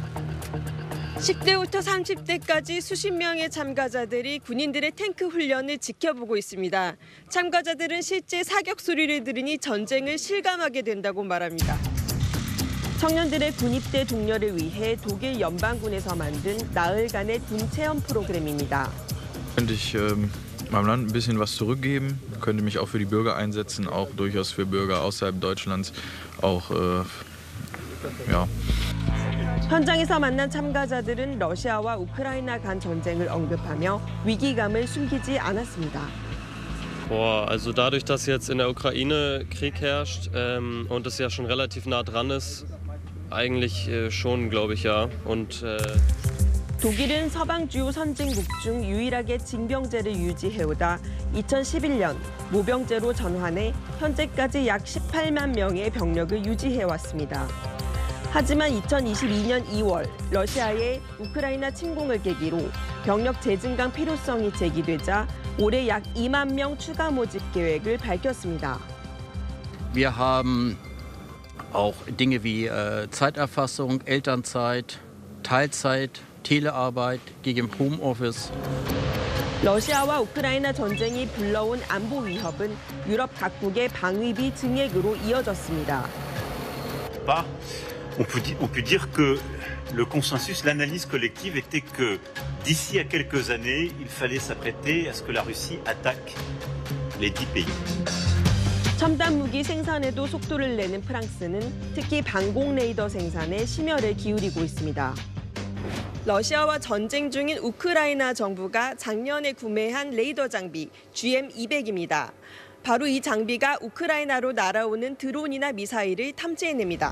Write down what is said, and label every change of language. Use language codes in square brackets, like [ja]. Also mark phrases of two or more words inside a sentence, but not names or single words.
[ko] 10대부터 30대까지 수십 명의 참가자들이 군인들의 탱크 훈련을 지켜보고 있습니다. 참가자들은 실제 사격 소리를 들으니 전쟁을 실감하게 된다고 말합니다. 청년들의 군입대 독려를 위해 독일 연방군에서 만든 나흘간의 군 체험 프로그램입니다. [de] Könnte ich meinem Land ein bisschen was zurückgeben, könnte mich auch für die Bürger einsetzen, auch durchaus für Bürger außerhalb Deutschlands, auch ja. [ko] 현장에서 만난 참가자들은 러시아와 우크라이나 간 전쟁을 언급하며 위기감을 숨기지 않았습니다. [de] Also dadurch, dass jetzt in der Ukraine Krieg herrscht und es ja schon relativ nah dran ist, eigentlich schon, glaube ich, ja. Und [ko] 독일은 서방 주요 선진국 중 유일하게 징병제를 유지해오다 2011년 모병제로 전환해 현재까지 약 18만 명의 병력을 유지해왔습니다. 하지만 2022년 2월 러시아의 우크라이나 침공을 계기로 병력 재증강 필요성이 제기되자 올해 약 2만 명 추가 모집 계획을 밝혔습니다. [de] Wir haben auch Dinge wie Zeiterfassung, Elternzeit, Teilzeit, Telearbeit gegen Homeoffice. [ko] 러시아와 우크라이나 전쟁이 불러온 안보 위협은 유럽 각국의 방위비 증액으로 이어졌습니다. [fr] On peut dire que le consensus, l'analyse collective était que d'ici à quelques années, il fallait s'apprêter à ce que la Russie attaque les 10 pays. [ko] 첨단 무기 생산에도 속도를 내는 프랑스는 특히 방공 레이더 생산에 심혈을 기울이고 있습니다. 러시아와 전쟁 중인 우크라이나 정부가 작년에 구매한 레이더 장비 GM200입니다. 바로 이 장비가 우크라이나로 날아오는 드론이나 미사일을 탐지해냅니다.